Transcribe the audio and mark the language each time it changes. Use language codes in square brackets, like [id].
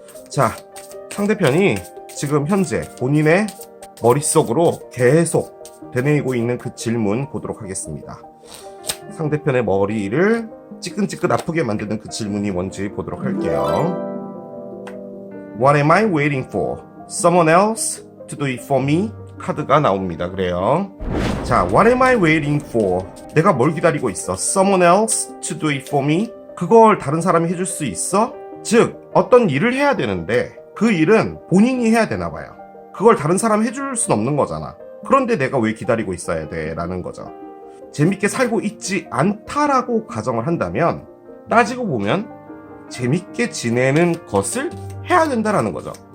[ko] 자, 상대편이 지금 현재 본인의 머릿속으로 계속 되뇌이고 있는 그 질문 보도록 하겠습니다. 상대편의 머리를 찌끈찌끈 아프게 만드는 그 질문이 뭔지 보도록 할게요. [en] What am I waiting for? Someone else to do it for me? [ko] 카드가 나옵니다. 그래요. 자, [en] What am I waiting for? [ko] 내가 뭘 기다리고 있어? [en] Someone else to do it for me? [ko] 그걸 다른 사람이 해줄 수 있어? 즉, 어떤 일을 해야 되는데 그 일은 본인이 해야 되나 봐요. 그걸 다른 사람이 해줄 순 없는 거잖아. 그런데 내가 왜 기다리고 있어야 돼? 라는 거죠. 재밌게 살고 있지 않다라고 가정을 한다면 따지고 보면 재밌게 지내는 것을 해야 된다라는 거죠.